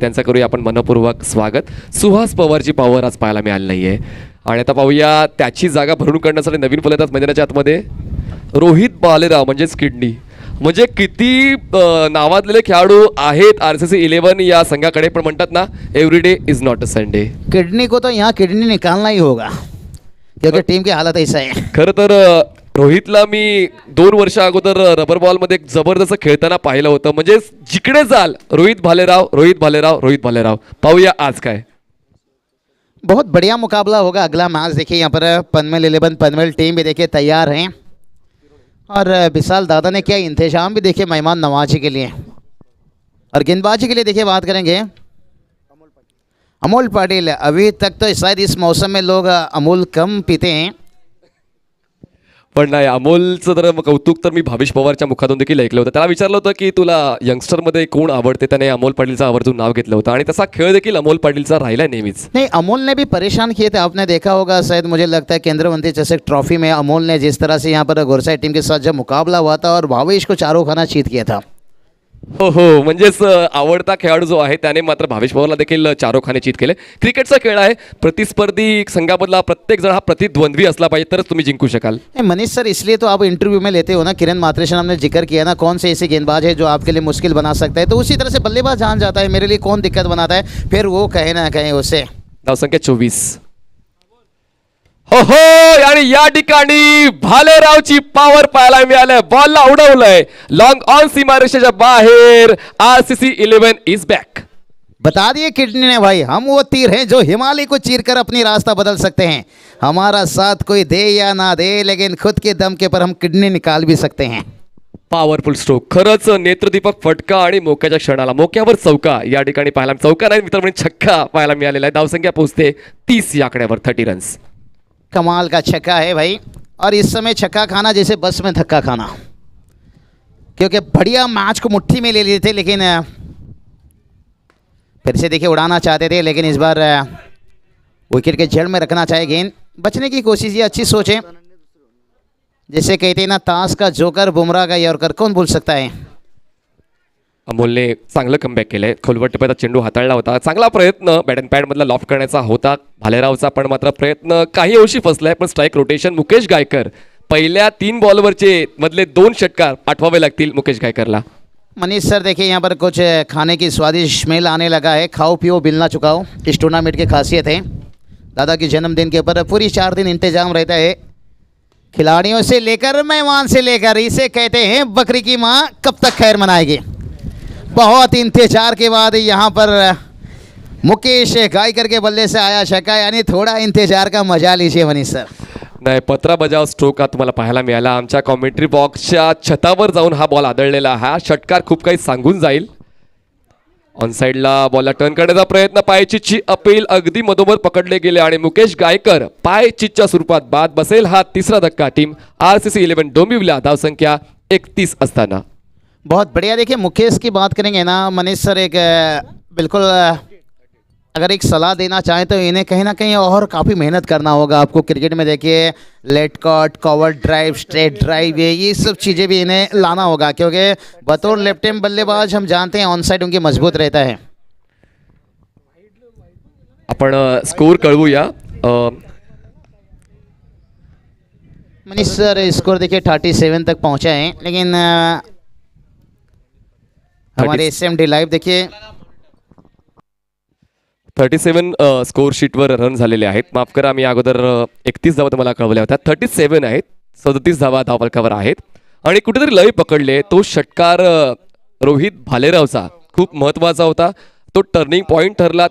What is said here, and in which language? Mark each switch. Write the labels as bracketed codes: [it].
[mr] त्यांचं करूया आपण मनपूर्वक स्वागत. सुहास पवारची पॉवर आज पाहायला मिळाली नाहीये आणि आता पाहूया त्याची जागा भरून काढण्यासाठी नवीन फलंदाज मैदानाच्या आतमध्ये रोहित भालेराव म्हणजेच किडनी. म्हणजे किती नावाजलेले खेळाडू आहेत RCC 11 या संघाकडे, पण म्हणतात ना [en] Every day is not a Sunday. [hi] Kidney को तो यहाँ किडनी निकालना ही होगा क्योंकि टीम की हालत ऐसा है. [mr] खरं तर रोहितला मी 2 वर्ष अगोदर रबर बॉलमध्ये एक जबरदस्त खेळताना पाहिलं होतं. म्हणजे जिकडे जाल रोहित भालेराव, रोहित भालेराव, रोहित भालेराव. पाहूया आज काय. [hi] बहुत बढ़िया मुकाबला होगा अगला मैच. देखिए यहाँ पर पनवेल 11 पनवेल टीम भी देखिए तैयार हैं और विशाल दादा ने क्या इंतजाम भी देखिए मेहमान नवाजी के लिए. और गेंदबाजी के लिए देखिए बात करेंगे अमोल पाटिल. अभी तक तो शायद इस मौसम में लोग अमूल कम पीते हैं [mr] पण नाही अमोलचं तर कौतुक तर मी भावेश पवारच्या मुखातून देखील ऐकलं होतं. त्याला विचारलं होतं की तुला यंगस्टरमध्ये कोण आवडते, त्याने अमोल पाटीलचं आवर्जून नाव घेतलं होतं आणि तसा खेळ देखील अमोल पाटीलचा राहिला नेहमीच. [hi] नहीं अमोल ने भी परेशान किए थे. आपने देखा होगा शायद मुझे लगता है केंद्र मंत्री चषक ट्रॉफी में अमोल ने जिस तरह से यहाँ पर गोरसाई टीम के साथ जब मुकाबला हुआ था और भावेश को चारों खाना चीत किया था. [mr] हो हो, म्हणजेच आवडता खेळाडू जो आहे त्याने मात्र भावेश पवारला देखील चारोखाने चित केले. क्रिकेटचा खेळ आहे, प्रतिस्पर्धी संघामधला प्रत्येक जण हा प्रतिद्वंद्वी असला पाहिजे तरच तुम्ही जिंकू शकाल. [hi] मनीष सर इसलिए तो आप इंटरव्यू में लेते हो ना, किरण मात्रेशन हमने जिक्र किया ना कौन से ऐसे गेंदबाज है जो आपके लिए मुश्किल बना सकता है, तो उसी तरह से बल्लेबाज जान जाता है मेरे लिए कौन दिक्कत बनाता है, फिर वो कहे ना कहे उसे. [mr] धावसंख्या 24. हो हो, आणि या ठिकाणी भालेरावची पॉवर पाहायला मिळाली. बॉलला उडवलंय लॉंग ऑन सीमारेषेच्या बाहेर. [en] RCC 11 is back. [hi] बता दिए किडनी ने भाई, हम वो तीर हैं जो हिमालय को चीरकर अपनी रास्ता बदल सकते हैं. हमारा साथ कोई दे या ना दे, लेकिन खुद के दम के पर हम किडनी निकाल भी सकते हैं. [mr] पॉवरफुल स्ट्रोक, खरंच नेत्रदीपक फटका आणि मोक्याच्या क्षणाला मोक्यावर चौका या ठिकाणी पाहायला, चौका नाही मित्र म्हणजे छक्का पाहायला मिळालेला आहे. धावसंख्या पोहोचते 30 या आकड्यावर. 30 रन्स. [hi] कमाल का छक्का है भाई, और इस समय छक्का खाना जैसे बस में धक्का खाना, क्योंकि बढ़िया मैच को मुट्ठी में ले लिए थे, लेकिन फिर से देखिए उड़ाना चाहते थे, लेकिन इस बार विकेट के जड़ में रखना चाहे गेंद, बचने की कोशिश, ये अच्छी सोच है। जैसे कहते हैं ना, ताश का जोकर बुमराह का यॉर्कर, कौन भूल सकता है। [mr] अमोलने चांगलं कमबॅक केलंय, खोलवर टिपाचा चेंडू हाताळला होता, चांगला प्रयत्न बॅट अँड पॅड मधला लॉफ्ट करण्याचा होता भालेरावचा, पण मात्र प्रयत्न काही अंशी फसलाय. पण स्ट्राईक रोटेशन मुकेश गायकर, पहिल्या 3 बॉलवरचे मधले 2 षटकार पाठवावे लागतील मुकेश गायकरला. [hi] मनीष सर देखिए यहाँ पर कुछ खाने की स्वादिष्ट स्मेल आने लगा है। खाओ पियो बिल ना चुकाओ, इस टूर्नामेंट की खासियत है। दादा के जन्मदिन के ऊपर पूरी 4 दिन इंतजाम रहता है, खिलाड़ियों से लेकर मेहमान से लेकर। इसे कहते हैं बकरी की माँ कब तक खैर मनाएगी। बहुत इंतजार के बाद यहाँ पर मुकेश गायकर के बल्ले से आया छक्का, यानी थोड़ा इंतजार का मजा लीजिए मनीष सर। [mr] नाही, पत्रा बजाव स्ट्रोक हा तुम्हाला पाहायला मिळाला. आमच्या कॉमेंट्री बॉक्सच्या छतावर जाऊन हा बॉल आदळलेला, हा षटकार खूप काही सांगून जाईल. ऑन साइडला बॉलला टर्न करण्याचा प्रयत्न, पायचीची अपील अगदी मधोमध पकडले गेले आणि मुकेश गायकर पायचीच्या स्वरूपात बाद. बसेल हा तिसरा धक्का टीम RCC 11 डोंबिवली, धावसंख्या 31 असताना. [hi] बहुत बढ़िया। देखिए मुकेश की बात करेंगे ना मनीष सर, एक बिल्कुल अगर एक सलाह देना चाहें तो इन्हें कहीं ना कहीं और काफ़ी मेहनत करना होगा आपको। क्रिकेट में देखिए late cut, cover drive, straight drive, ये सब चीज़ें भी इन्हें लाना होगा, क्योंकि बतौर लेफ्ट हैंड बल्लेबाज हम जानते हैं ऑन साइड उनकी मजबूत रहता है। [mr] आपण स्कोर कळवूया. [hi] मनीष सर स्कोर देखिए 37 तक पहुंचा है, लेकिन हमारे SMD लाइव देखिए [mr] 37 स्कोर शीटवर रन झालेले आहेत. माफ करा, मी अगोदर 31 धावा तुम्हाला कळवल्या होत्या. 37 आहेत, 37 धावा धावफलकावर आहेत. आणि कुठेतरी लय पकडले, तो षटकार रोहित भालेरावचा खूप महत्त्वाचा होता, तो टर्निंग पॉईंट ठरला.